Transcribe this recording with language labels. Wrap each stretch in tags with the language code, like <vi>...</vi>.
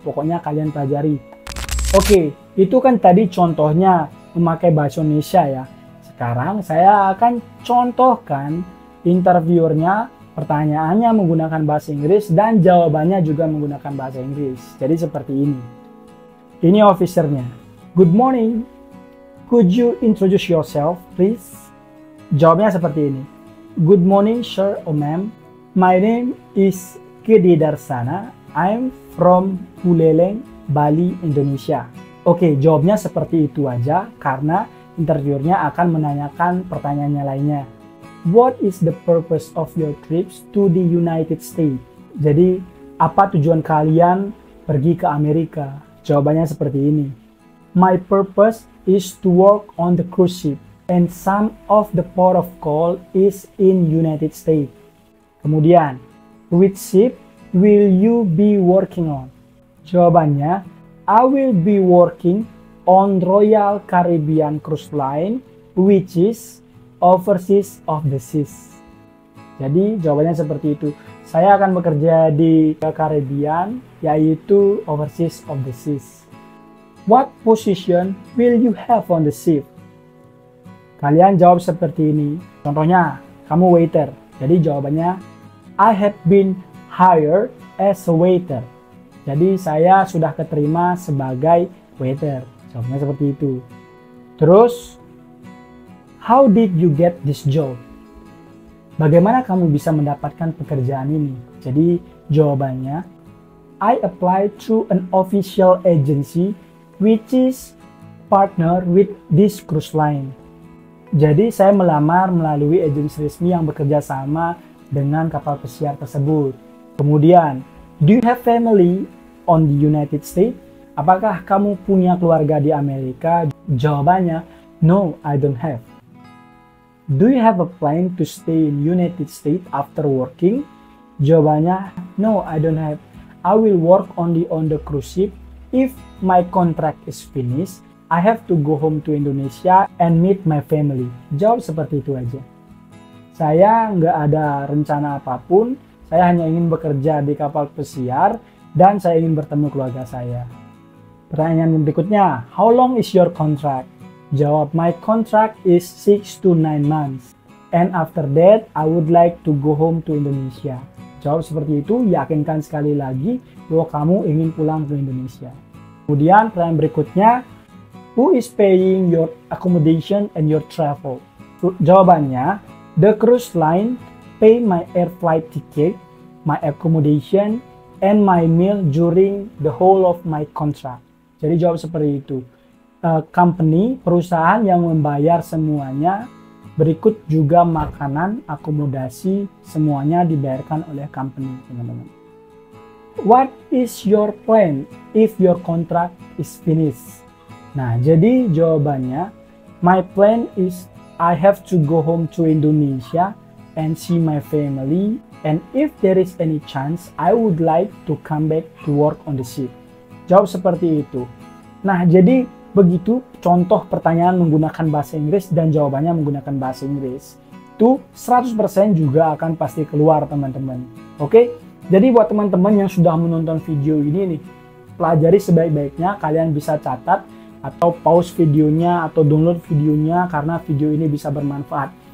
<id>Pokoknya kalian pelajari. Oke, itu kan tadi contohnya memakai bahasa Indonesia ya. Sekarang saya akan contohkan interviewernya, pertanyaannya menggunakan bahasa Inggris dan jawabannya juga menggunakan bahasa Inggris. Jadi seperti ini. Ini officernya.</id> <en>Good morning. Could you introduce yourself, please?</en> <id>Jawabnya seperti ini.</id> <en>Good morning, sir or ma'am. My name is Gede Darsana. I'm from Buleleng, Bali, Indonesia.</en> <id>Oke, jawabnya seperti itu aja karena interviewernya akan menanyakan pertanyaannya lainnya.</id> <en>What is the purpose of your trips to the United States?</en> <id>Jadi, apa tujuan kalian pergi ke Amerika? Jawabannya seperti ini.</id> <en>My purpose is to work on the cruise ship and some of the port of call is in United States.</en> <id>Kemudian,</id> <en>which ship will you be working on?</en> <id>Jawabannya,</id> <en>I will be working on Royal Caribbean Cruise Line, which is Overseas of the Seas.</en> <id>Jadi jawabannya seperti itu. Saya akan bekerja di Caribbean, yaitu Overseas of the Seas.</id> <en>What position will you have on the ship?</en> <id>Kalian jawab seperti ini. Contohnya, kamu waiter. Jadi jawabannya,</id> <en>I have been hired as a waiter.</en> <id>Jadi saya sudah keterima sebagai waiter. Jawabnya seperti itu. Terus,</id> <en>how did you get this job?</en> <id>Bagaimana kamu bisa mendapatkan pekerjaan ini? Jadi jawabannya,</id> <en>I applied through an official agency which is partner with this cruise line.</en> <id>Jadi saya melamar melalui agensi resmi yang bekerja sama dengan kapal pesiar tersebut. Kemudian,</id> <en>do you have family on the United States?</en> <id>Apakah kamu punya keluarga di Amerika? Jawabannya,</id> <en>no, I don't have. Do you have a plan to stay in United States after working?</en> <id>Jawabannya,</id> <en>no, I don't have. I will work only on the cruise ship. If my contract is finished, I have to go home to Indonesia and meet my family.</en> <id>Jawab seperti itu aja. Saya nggak ada rencana apapun, saya hanya ingin bekerja di kapal pesiar dan saya ingin bertemu keluarga saya. Pertanyaan berikutnya,</id> <en>how long is your contract?</en> <id>Jawab,</id> <en>my contract is 6 to 9 months. And after that, I would like to go home to Indonesia.</en> <id>Jawab seperti itu, yakinkan sekali lagi bahwa kamu ingin pulang ke Indonesia. Kemudian pertanyaan berikutnya,</id> <en>who is paying your accommodation and your travel?</en> <id>Jawabannya,</id> <en>the cruise line pay my air flight ticket, my accommodation, and my meal during the whole of my contract.</en> <id>Jadi jawab seperti itu. Company, perusahaan yang membayar semuanya, berikut juga makanan, akomodasi, semuanya dibayarkan oleh company, teman-teman.</id> <en>What is your plan if your contract is finished?</en> <id>Nah, jadi jawabannya,</id> <en>my plan is I have to go home to Indonesia and see my family, and if there is any chance, I would like to come back to work on the ship.</en> <id>Jawab seperti itu. Nah, jadi begitu contoh pertanyaan menggunakan bahasa Inggris dan jawabannya menggunakan bahasa Inggris. Itu 100% juga akan pasti keluar, teman-teman. Oke? Jadi buat teman-teman yang sudah menonton video ini nih, pelajari sebaik-baiknya, kalian bisa catat atau pause videonya atau download videonya karena video ini bisa bermanfaat.</id>